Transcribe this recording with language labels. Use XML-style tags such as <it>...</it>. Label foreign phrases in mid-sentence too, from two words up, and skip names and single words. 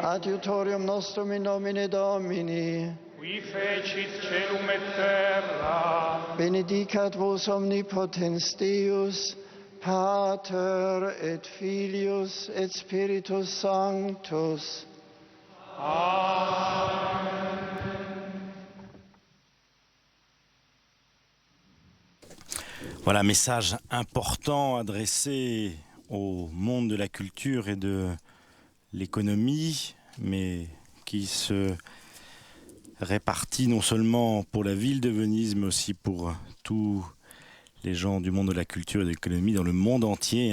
<la>Adiutorium nostrum in nomine Domini. Qui fecit celum et terra. Benedicat vos omnipotens Deus, Pater et Filius et Spiritus Sanctus.</la> <fr>Voilà, message important adressé au monde de la culture et de l'économie, mais qui se répartit non seulement pour la ville de Venise, mais aussi pour tous les gens du monde de la culture et de l'économie dans le monde entier.</fr>